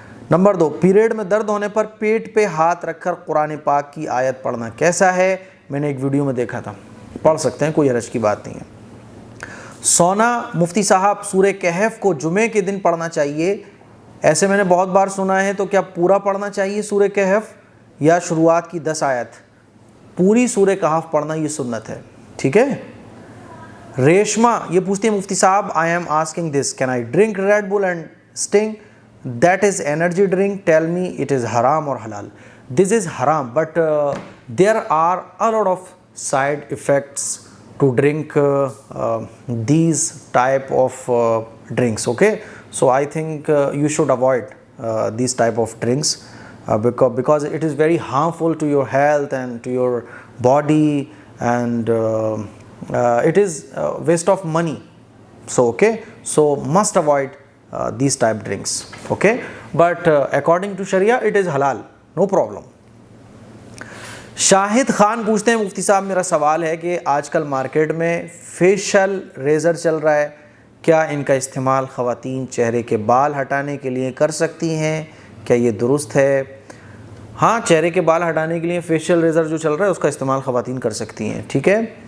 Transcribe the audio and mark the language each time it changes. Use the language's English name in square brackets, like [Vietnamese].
[Urdu] Number 2, period میں درد ہونے پر پیٹ پہ ہاتھ رکھ کر قرآن پاک کی آیت پڑھنا کیسا ہے؟ میں نے ایک ویڈیو میں دیکھا تھا, پڑھ سکتے ہیں, کوئی حرج کی بات نہیں ہے. سونا, مفتی صاحب سورہ کہف کو جمعے کے دن پڑھنا چاہیے, ایسے میں نے بہت بار سنا ہے, تو کیا پورا پڑھنا چاہیے سورہ کہف یا شروعات کی 10 آیت؟ پوری سورہ کہف پڑھنا یہ سنت ہے. ٹھیک ہے. ریشما یہ پوچھتی ہے مفتی صاحب [English] I am asking this, can I drink Red Bull and Sting? That is energy drink, tell me it is haram or halal? This is haram, but there are a lot of side effects to drink these type of drinks. Okay, so I think you should avoid these type of drinks because it is very harmful to your health and to your body, and it is waste of money. So okay, so must avoid these type drinks. Okay, but according to Sharia it is halal, no problem. [Urdu] شاہد خان پوچھتے ہیں مفتی صاحب میرا سوال ہے کہ آج کل market میں فیشل ریزر چل رہا ہے, کیا ان کا استعمال خواتین چہرے کے بال ہٹانے کے لیے کر سکتی ہیں؟ کیا یہ درست ہے؟ ہاں, چہرے کے بال ہٹانے کے لیے فیشل ریزر جو چل رہا ہے اس کا استعمال خواتین کر سکتی ہیں. ٹھیک ہے.